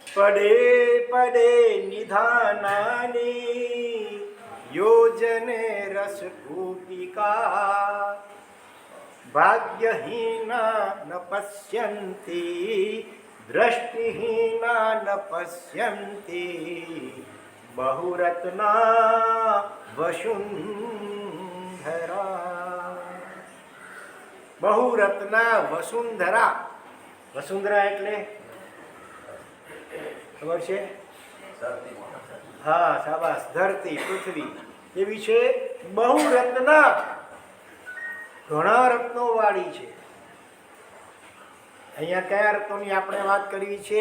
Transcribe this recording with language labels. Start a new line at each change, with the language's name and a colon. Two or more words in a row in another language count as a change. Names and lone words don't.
Sanskrit: पडे पडे निधानानि योजने रसकूपिका भाग्यहीना न पश्यन्ति दृष्टिहीना न पश्यन्ति बहुरत्ना वसुंधरा। बहुरत्ना वसुंधरा, वसुंधरा
Gujarati: એટલે ખબર છે? હા, શાબાશ, ધરતી, પૃથ્વી એવી છે. બહુરત્ના, ઘણા રત્નો વાળી છે. અહીંયા કયા રત્નોની આપણે વાત કરવી છે?